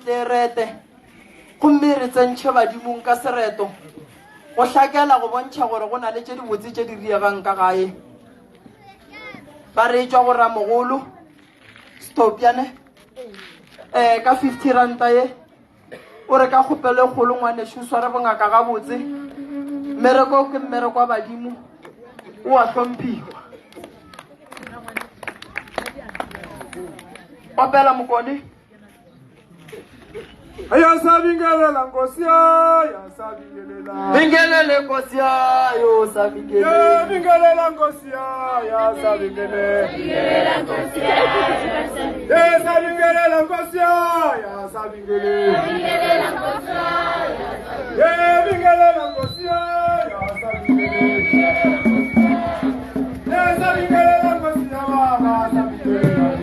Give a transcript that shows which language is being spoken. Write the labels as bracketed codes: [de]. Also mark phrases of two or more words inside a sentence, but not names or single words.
[nso] tle rete gomme re tsentšhe badimong ka sereto go hlakela go bontšha gore go na le tše di botse tše di riegang ka gae ba re tšwa go ramogolo stopiane ka 50 ranta ye o re ka kgopele kgolo ngwanešo sware bongaka ga botse mmereko ke mmereko wa badimo o a hlomphiwa opela mokone [zu] ayasabingelela nkosi ayasabingelela bingelele nkosi yayo sabingele bingelela nkosi ayasabingelela bingelela nkosi ayasabingelela nkosi ayasabingelela bingelela nkosi ayasabingelela bingelela nkosi ayasabingelela nkosi baba asabingelela